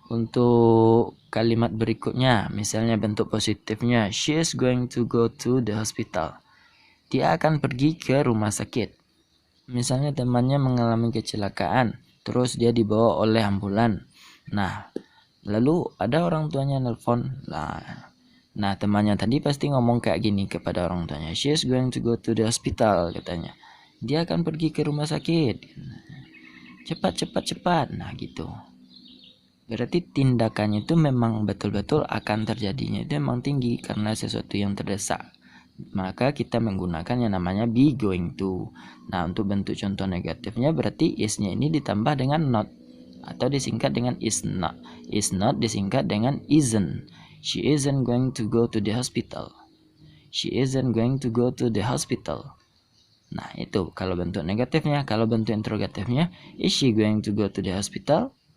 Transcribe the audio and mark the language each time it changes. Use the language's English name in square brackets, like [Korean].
[Indonesian] untuk kalimat berikutnya, misalnya bentuk positifnya, [English] she is going to go to the hospital. [Indonesian] Dia akan pergi ke rumah sakit. Misalnya temannya mengalami kecelakaan, terus dia dibawa oleh ambulan. Nah, lalu ada orang tuanya nelpon. Nah, temannya tadi pasti ngomong kayak gini kepada orang tuanya. [English] She is going to go to the hospital, [Indonesian] katanya. Dia akan pergi ke rumah sakit. Cepat, cepat, cepat. Nah, gitu. Berarti tindakannya itu memang betul-betul akan terjadinya itu memang tinggi karena sesuatu yang terdesak. Maka kita menggunakan yang namanya be going to. Nah, untuk bentuk contoh negatifnya berarti is-nya ini ditambah dengan not atau disingkat dengan is not. Is not disingkat dengan isn't. [English] She isn't going to go to the hospital. She isn't going to go to the hospital. [Indonesian] Nah, itu kalau bentuk negatifnya. Kalau bentuk interrogatifnya, [English] is she going to go to the hospital?